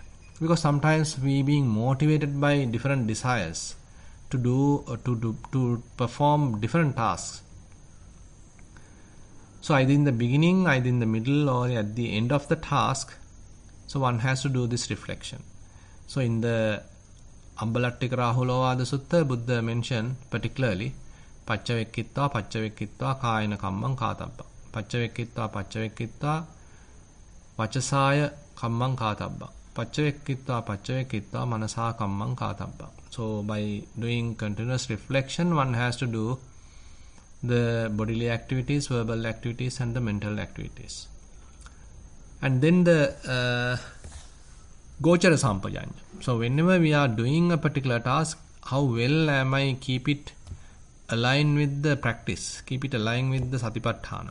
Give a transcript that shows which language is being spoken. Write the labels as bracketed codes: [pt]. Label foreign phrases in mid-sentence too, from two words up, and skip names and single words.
[en] Because sometimes we being motivated by different desires to perform different tasks. So either in the beginning, either in the middle, or at the end of the task, so one has to do this reflection. So in the Ambalattika Rahulovada Sutta, Buddha mentioned particularly [pi] Paccavekkitva Kayana Kammang Kātabba. Paccavekkitva Vachasaya Kammang Kātabba. Paccavekkitva Manasa Kammang Kātabba. [en] So by doing continuous reflection, one has to do the bodily activities, verbal activities, and the mental activities. And then the Gochara Sampajanya. So whenever we are doing a particular task, how well am I keep it aligned with the practice, keep it aligned with the Satipatthana.